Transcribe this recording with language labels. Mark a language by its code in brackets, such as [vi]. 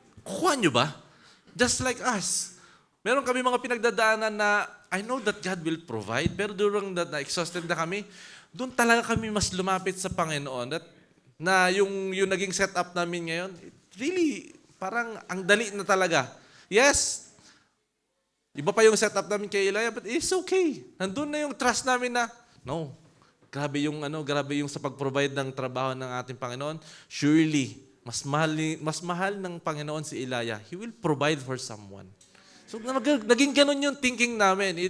[tl] Kuha nyo ba? [en] Just like us. [tl] Meron kami mga pinagdadaanan na [en] I know that God will provide, [tl] pero during that na-exhausted na kami, doon talaga kami mas lumapit sa Panginoon. Na yung naging setup namin ngayon, it really parang ang dali na talaga. Yes, iba pa yung setup namin kay Elijah, [en] but it's okay. [tl] Nandun na yung trust namin na, grabe yung sa pag-provide ng trabaho ng ating Panginoon. Surely, mas mahal ng Panginoon si Elijah. [en] He will provide for someone. [tl] So, naging ganun yung thinking namin.